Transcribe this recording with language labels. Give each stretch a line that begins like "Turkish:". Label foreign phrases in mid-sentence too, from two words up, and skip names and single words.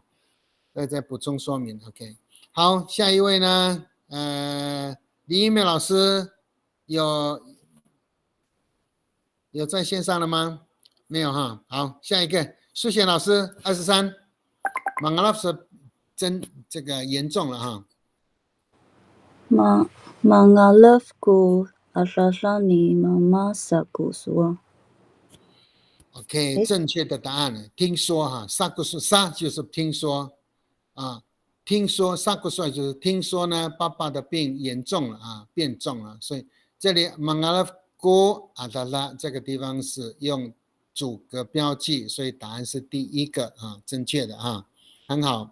Chinese: 再补充说明 ，OK。好，下一位呢？林一梅老师有在线上了吗？没有哈。好，下一个数学老师23，马拉斯真这个严重了哈。
Amis: Mangalafku asasani mama sakuswa。
Chinese: OK， 正确的答案呢？听说哈，萨古苏萨就是听说啊，听说萨古苏就是听说呢，爸爸的病严重了啊，变重了，所以这里曼阿拉古阿达拉这个地方是用主格标记，所以答案是第一个啊，正确的啊，很好。